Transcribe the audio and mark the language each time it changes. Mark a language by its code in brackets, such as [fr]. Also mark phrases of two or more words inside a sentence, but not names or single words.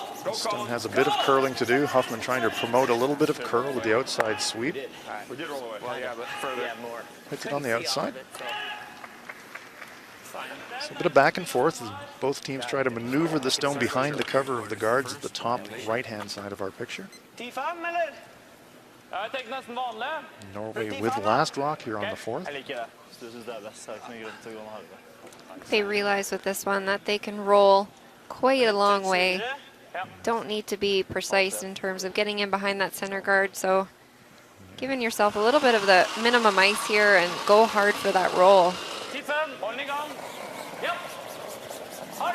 [en] Stone has a bit of curling to do. Huffman trying to promote a little bit of curl with the outside sweep. We did roll away. Well, yeah, but further. Yeah, more. Hits it on the outside. So a bit of back and forth as both teams try to maneuver the stone behind the cover of the guards at the top right-hand side of our picture. [no] 10-5, eller? Jeg tenker nesten vanlig. [en] Norway with last rock here on the fourth. [no] Jeg liker det. Hvis du synes det er best, så er det ikke noe grunn til å gå med halve. [en] They realize with this one that they can roll quite a long way. Don't need to be precise in terms of getting in behind that center guard, so giving yourself a little bit of the minimum ice here and go hard for that roll. [no] 10-5, hold i gang. Yep. Hard.